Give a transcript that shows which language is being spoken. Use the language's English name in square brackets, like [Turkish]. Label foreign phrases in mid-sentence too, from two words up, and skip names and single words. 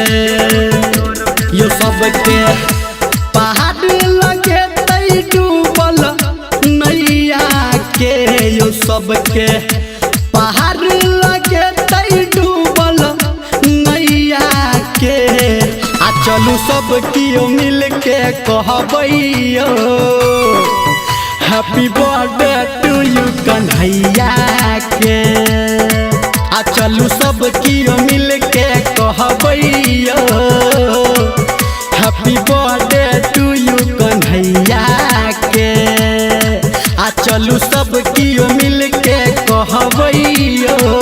[Maithili] यो सबके पहाड़ लगे तै डूबल नैया के यो सबके पहाड़ लगे तै डूबल नैया के। आ चलू सब कियो मिल के कहबै [English] Happy birthday to you [Maithili] कन्हैया के। आ चलू सब कियो मिल के कहबै [English] Happy birthday to you [Maithili] कन्हैया के। आ चलू सब कियो मिल के कहबै